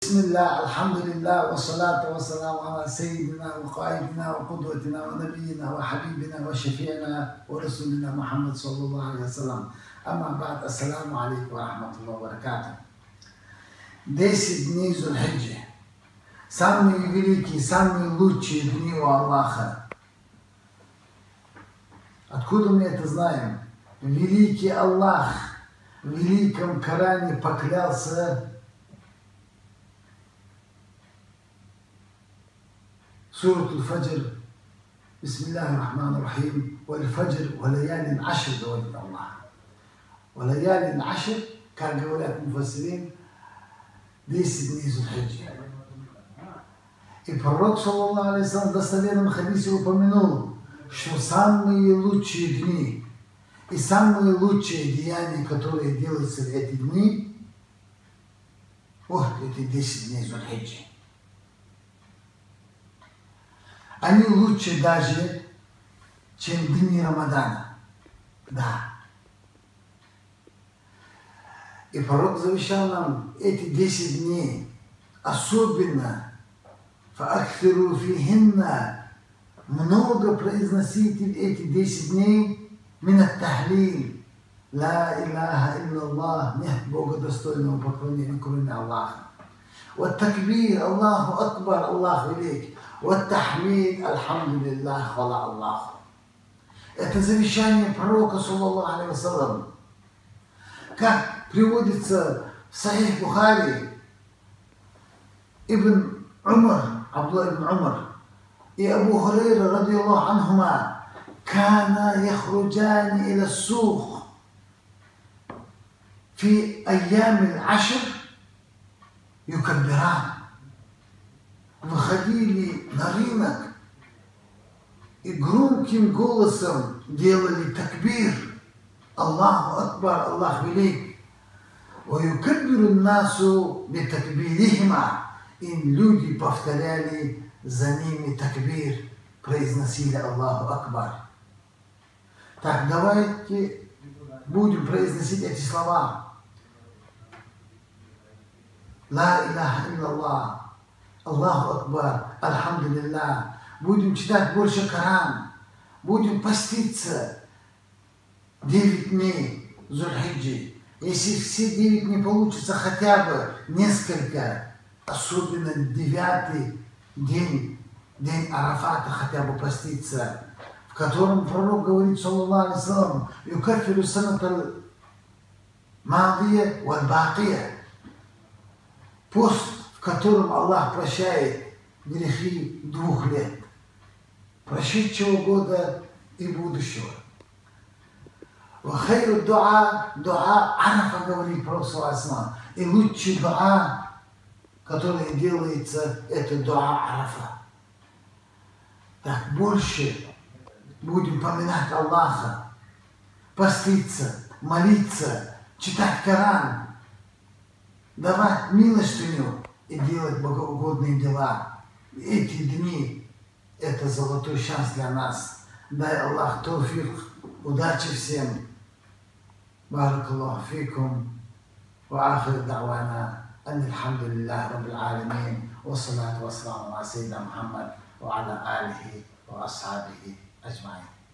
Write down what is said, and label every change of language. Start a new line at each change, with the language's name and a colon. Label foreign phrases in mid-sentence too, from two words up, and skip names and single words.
Arabic: بسم الله الحمد لله والصلاة والسلام على سيدنا وقائدنا وقدوتنا ونبينا وحبيبنا وشفيعنا ورسولنا محمد صلى الله عليه وسلم. أما بعد, السلام عليكم ورحمة الله وبركاته.
Russian: 10 дней Зуль-Хиджи. Самые великие, самые лучшие дни у Аллаха. Откуда мы это знаем? Великий Аллах в великом Коране поклялся
Arabic: سورة الفجر بسم الله الرحمن الرحيم والفجر وليال عشر,
Russian: говорит Аллах.
Arabic: وليال عشر,
Russian: как говорят муфассирин, 10 дней Зуль-Хиджи. И пророк,
Arabic: صلى الله عليه وسلم,
Russian: в достоверном хадисе упомянул, что самые лучшие дни и самые лучшие деяния, которые делаются в эти дни, вот эти 10 дней Зуль-Хиджи. Они лучше даже, чем дни Рамадана. Да. И пророк завещал нам эти 10 дней, особенно
Arabic: فأكثروا فيهن,
Russian: много произносите эти 10 дней
Arabic: من التهليل, لا إله إلا الله,
Russian: нет Бога достойного поклонения, кроме Аллаха. Вот такбир,
Arabic: الله أكبر,
Russian: Аллах велик. Вот тахмид, альхамдулиллах, хвала Аллаху. Это завещание пророка,
Arabic: صلى الله عليه وسلم.
Russian: Как приводится в Сахих Бухари, Ибн Умар, Абдулла ибн Умар и Абу Хурайра,
Arabic: رضي الله عنهما كانا يخرجان إلى السوق في أيام العشر يكبران.
Russian: Выходили на рынок и громким голосом делали такбир.
Arabic: الله أكبر,
Russian: Аллах велик.
Arabic: وَيُكَبِّرُ النَّاسُ بِتَكْبِيرِهِمَا.
Russian: И люди повторяли за ними такбир, произносили
Arabic: الله أكبر.
Russian: Так, давайте будем произносить эти слова.
Arabic: لا إله إلا الله، الله أكبر، الحمد لله.
Russian: Будем читать больше Коран, будем поститься 9 дней Зуль-Хиджи. Если все 9 не получится, хотя бы несколько, особенно 9-й день, день Арафата, хотя бы поститься, в котором пророк говорит,
Arabic: صلى الله عليه وسلم يكفر السنة الماضية والباقية.
Russian: Пост, в котором Аллах прощает грехи 2 лет, прошедшего года и будущего.
Arabic: وخير الدعاء دعاء عرفة,
Russian: говорит пророк,
Arabic: صلى الله عليه وسلم.
Russian: И лучший дуа, который делается, это
Arabic: دعاء عرفة.
Russian: Так, больше будем поминать Аллаха, поститься, молиться, читать Коран, давать милостыню и делать богоугодные дела. Эти дни – это золотой шанс для нас. Дай Аллах тауфик, удачи всем.
Arabic: بارك الله فيكم. وآخر دعوانا أن الحمد لله رب العالمين. والصلاة والسلام على سيدنا محمد وعلى آله وأصحابه أجمعين.